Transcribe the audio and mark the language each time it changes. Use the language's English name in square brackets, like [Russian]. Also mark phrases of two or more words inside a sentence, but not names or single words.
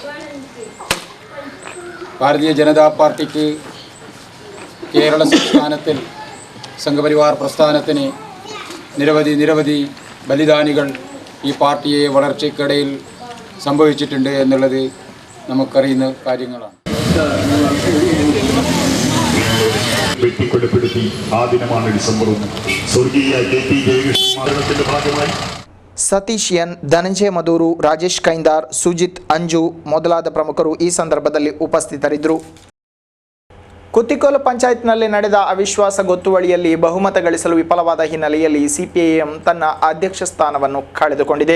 [Malayalam] ഭാരതീയ ജനതാ പാർട്ടിക്ക് കേരള സംസ്ഥാനത്തിൽ സംഘപരിവാർ പ്രസ്ഥാനത്തിന് നിരവധി ബലിദാനികൾ ഈ പാർട്ടിയെ വളർച്ചയ്ക്കിടയിൽ സംഭവിച്ചിട്ടുണ്ട് എന്നുള്ളത് നമുക്കറിയുന്ന കാര്യങ്ങളാണ്. വെട്ടിക്കൊലപ്പെടുത്തി ആ ദിനമാണ് ഡിസംബർ 1. സ്വർഗീയ KT ജയകൃഷ്ണന്റെ ഭാഗമായി [Kannada] ಸತೀಶ್ ಎನ್, ಧನಂಜಯ ಮಧೂರು, ರಾಜೇಶ್ ಕೈಂದಾರ್, ಸುಜಿತ್, ಅಂಜು ಮೊದಲಾದ ಪ್ರಮುಖರು ಈ ಸಂದರ್ಭದಲ್ಲಿ ಉಪಸ್ಥಿತರಿದ್ದರು. ಕುತ್ತಿಕೋಲು ಪಂಚಾಯತ್ನಲ್ಲಿ ನಡೆದ ಅವಿಶ್ವಾಸ ಗೊತ್ತುವಳಿಯಲ್ಲಿ ಬಹುಮತ ಗಳಿಸಲು ವಿಫಲವಾದ ಹಿನ್ನೆಲೆಯಲ್ಲಿ CPIM ತನ್ನ ಅಧ್ಯಕ್ಷ ಸ್ಥಾನವನ್ನು ಕಳೆದುಕೊಂಡಿದೆ.